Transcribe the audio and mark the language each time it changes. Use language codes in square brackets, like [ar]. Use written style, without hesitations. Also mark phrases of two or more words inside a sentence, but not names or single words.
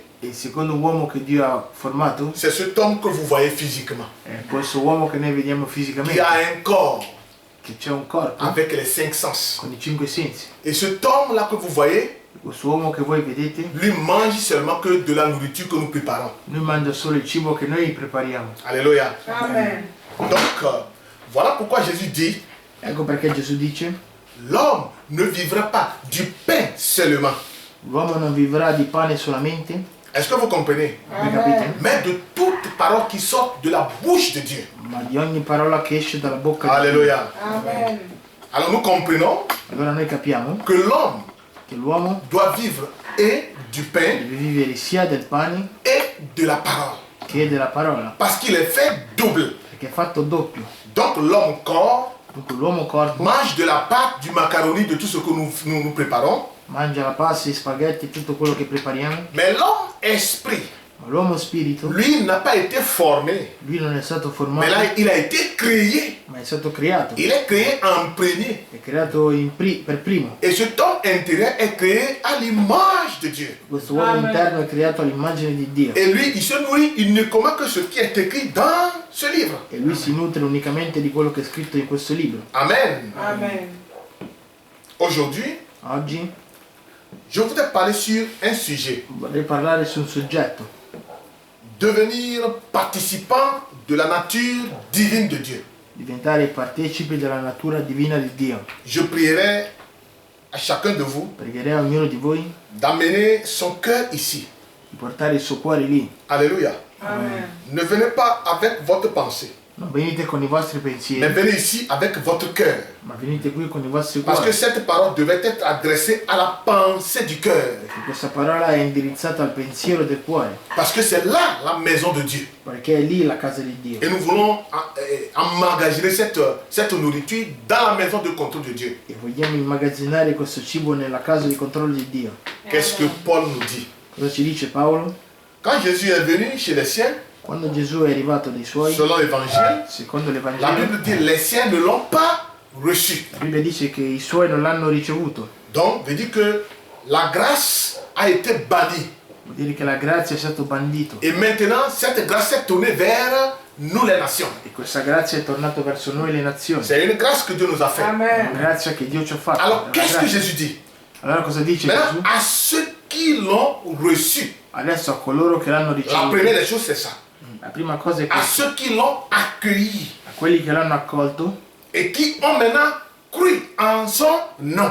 [it] E il secondo uomo che Dio ha formato [fr] c'est cet homme que vous voyez physiquement, [it] è questo uomo che noi vediamo [fr] qui [it] fisicamente, [fr] a un corps [it] che c'è un corpo [fr] avec les 5 sens. [it] con i 5 sensi. [fr] Et cet homme-là que vous voyez, [it] Questo uomo che voi vedete, [fr] lui mange seulement que de la nourriture que nous préparons. [it] lui mangia solo il cibo che noi prepariamo. [fr] Alléluia. Amen. Donc, voilà pourquoi Jésus dit, [it] Ecco perché Gesù dice, [fr] l'homme ne vivra pas du pain seulement. [it] l'uomo non vivrà di pane solamente, [fr] Est-ce que vous comprenez? [it] voi capite? [fr] Mais de toute parole qui sort de la bouche de Dieu. [it] Ma di ogni parola che esce dalla bocca di Dio. [fr] Alléluia. Amen. Alors nous comprenons [it] Allora noi capiamo [fr] que l'homme [it] che l'uomo [fr] doit vivre et du pain [it] deve vivere sia del pane [fr] et de la parole. [it] che della parola, [fr] Parce qu'il est fait double. [it] perché è fatto doppio. [fr] Donc l'homme corps [it] Dunque l'uomo corpo [fr] mange de la pâte, du macaroni, de tout ce que nous préparons. [it] mangia la pasta, i spaghetti, tutto quello che prepariamo, [fr] Mais l'homme esprit, [it] ma l'uomo spirito, [fr] lui n'a pas été formé. [it] lui non è stato [fr] Mais [it] formato, [fr] là, il a été créé. [it] ma è stato creato. [fr] Il est créé en premier. [it] È creato per primo. [fr] Et cet homme intérieur est créé à l'image de Dieu. [it] Questo uomo Amen. interno è creato all'immagine di Dio. [fr] Et lui, il se nourrit, il ne commet que ce qui est écrit dans ce livre. [it] E lui si nutre unicamente di quello che è scritto in questo libro. Amen. Amen. [fr] Aujourd'hui, [it] Oggi [fr] je voudrais parler sur un sujet. [it] vorrei parlare su un soggetto, [fr] Devenir participant de la nature divine de Dieu. [it] diventare partecipi della natura divina di Dio. [fr] Je prierai à chacun de vous [it] Pregherei a ognuno di voi [fr] d'amener son cœur ici. [it] di portare il suo cuore lì. [fr] Alléluia. Amen. Ne venez pas avec votre pensée, [it] Non venite con i vostri [fr] mais [it] pensieri, [fr] venez ici avec votre cœur. [it] ma venite qui con i vostri [fr] Parce que [it] cuori. [fr] cette parole devait être adressée à la pensée du cœur. [it] Perché questa parola è indirizzata al pensiero del cuore, [fr] Parce que c'est là la maison de Dieu. [it] perché è lì la casa di Dio. [fr] Et nous voulons emmagasiner cette nourriture dans la maison de contrôle de Dieu. [it] E vogliamo immagazzinare questo cibo nella casa di controllo di Dio. [fr] Qu'est-ce que Paul nous dit? [it] Cosa ci dice Paolo? [fr] Quand Jésus est venu chez les siens, [it] Quando Gesù è arrivato dai suoi, [fr] selon l'évangile, [it] secondo [fr] la [it] l'Evangelo, [fr] Bible dit les siens ne l'ont pas reçu. [it] la Bibbia dice che i suoi non l'hanno ricevuto. [fr] Donc, veut dire que la grâce a été bannie. [it] Vuol dire che la grazia è stata bandita. [fr] Et maintenant, cette grâce est tournée vers nous les nations. [it] E questa grazia è tornata verso noi le nazioni. [fr] C'est une grâce que Dieu nous a faite. [it] È una Amen. grazia che Dio ci ha fatto. [fr] Alors, [it] È una [fr] qu'est-ce que [it] grazia. [fr] Jésus dit? [it] Allora cosa dice [fr] Maintenant, [it] Gesù? [fr] à ceux qui l'ont reçu, [it] Adesso a coloro che l'hanno [fr] la [it] ricevuto, [fr] première des choses, c'est ça. [it] la prima cosa è [fr] À [it] questa. [fr] ceux qui l'ont accueilli [it] A quelli che l'hanno accolto [fr] et qui ont maintenant cru en son nom.